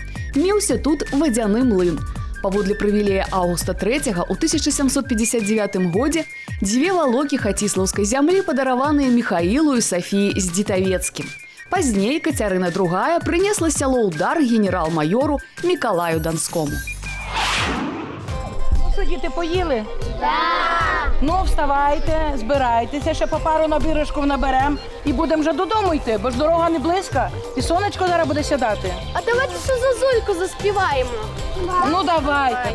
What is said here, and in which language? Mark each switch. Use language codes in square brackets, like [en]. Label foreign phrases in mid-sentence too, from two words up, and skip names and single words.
[be] Меўся тут вадзяны млын. Паводле прывілея Аўгуста III у 1759 годзе 2 валокі хаціслаўскай зямлі падараваныя Міхаілу і Сафіі з Дзітавецкім. Пазней Кацярына II прынесла сяло ў дар генерал-майору Мікалаю Данскому. [uk] Ну що, діти, поїли? Так! Ну, вставайте, збирайтеся, ще по пару набірочків наберемо і будемо вже додому йти, бо ж дорога не близька, і сонечко зараз буде сідати. А давайте ще Зозульку заспіваємо. Ну, давайте,